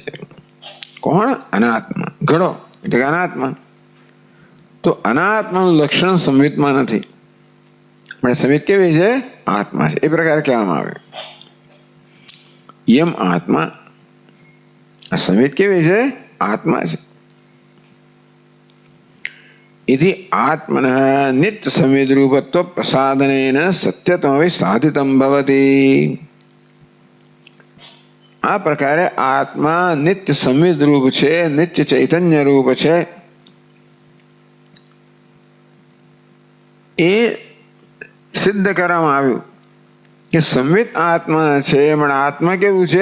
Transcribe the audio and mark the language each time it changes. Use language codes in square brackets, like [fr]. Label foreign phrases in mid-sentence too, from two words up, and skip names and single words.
[gu] કોણ? અનાત્મા. ઘડો એટલે અનાત્મા. તો અનાત્માનું લક્ષણ સંવિતમાં નથી. પણ સંવિત કેવી છે? આત્મા છે. એ પ્રકારે કહેવામાં આવે. યમ આત્મા, આ સંવિત કેવી છે? આત્મા છે. [sa] इति आत्मनः नित्य संवेद रूपत्व प्रसादनेन सत्यत्वमपि साधितं भवति. [gu] આ પ્રકારે આત્મા નિત્ય સંવેદ રૂપ છે, નિત્ય ચૈતન્ય રૂપ છે. એ સિદ્ધ કરવામાં આવ્યું કે સંવિત આત્મા છે, પણ આત્મા કેવું છે?